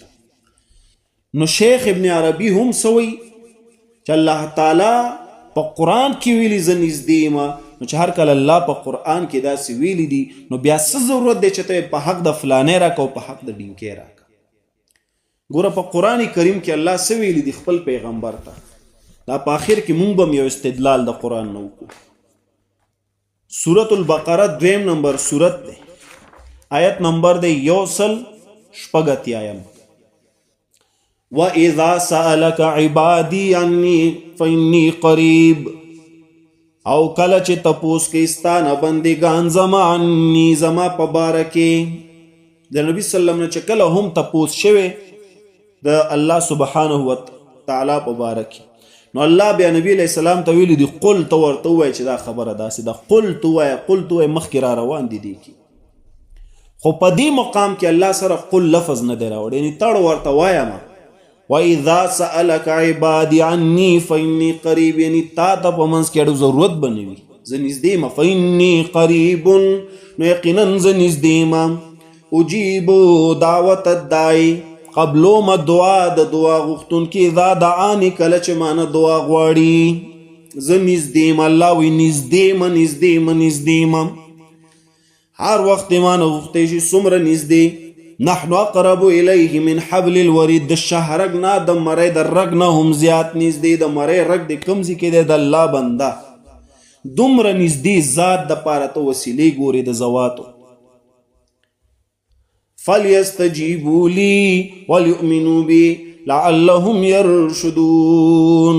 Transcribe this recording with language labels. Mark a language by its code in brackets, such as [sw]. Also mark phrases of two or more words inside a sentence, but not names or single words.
[ps] نو شیخ ابن عربي هم سوی چې الله تعالی په قرآن کې ویلي زه نږدې یم، نو چې هر کله الله په قرآن کې داسې ویلي دي نو بیا څه ضرورت دی چې ته په حق د فلانې راکه او په حق د ډینکې راکه. ګوره په قرآن کریم کې الله څه ویلي دي خپل پیغمبر ته. دا په آخر کې مونږ به هم یو استدلال د قرآن نه وکړو. سورة البقره 2 نمبر سورت دی، آیت نمبر دی 186. [ar] وَإِذَا سَأَلَكَ عِبَادِي عَنِّي فَإِنِّي قَرِيب، [ps] او کله چې تپوس کې ستانه بندگان زما عني زما په باره کې. د نبي [ar] صلی الله علیه وسلم [ps] نه چې کله هم تپوس شوی د الله [ar] سبحانه وتعالی [ps] په باره کې، نو الله بیا نبی [ar] علیہ السلام [ps] ته ویلي دي قل ته ورته ووایه چې دا خبره داسې ده، قل ته ووایه مخکې را روان دي دي کې. خو په دې مقام کې الله سره قل لفظ نه دی راوړی، یعنې تړ ورته وایم. [ar] وَإِذَا سَأَلَكَ عِبَادِي عَنِّي فَإِنِّي قَرِيبٌ، [ps] یعنی تا ته په منځ کې اړو ضرورت به نه وي، زه نږدې یم. [ar] فَإِنِّي قَرِيبٌ، [ps] نو یقینا زه نږدې یم. [ar] اجیب دعوت الداعی، [ps] قبلوم دعا د دعا غوښتونکي، [ar] اذا دعاني [ps] کله چې مانه دعا غواړي. زه نږدې یم، الله وایي نږدې یم. هر وخت مانه غوښتی شي څومره نږدې. [ar] نحن اقرب الیه من حبل الورید، [ps] د شهرګ نه د مرۍ د رګ نه هم زیات نږدې. د مرۍ رګ د کوم ځای کې دی؟ د الله بنده دومره نږدې ذات د پاره ته وسیلې ګورې د زواتو. [ar] فلیستجیبوا لی ولیؤمنوا بی لعلهم یرشدون.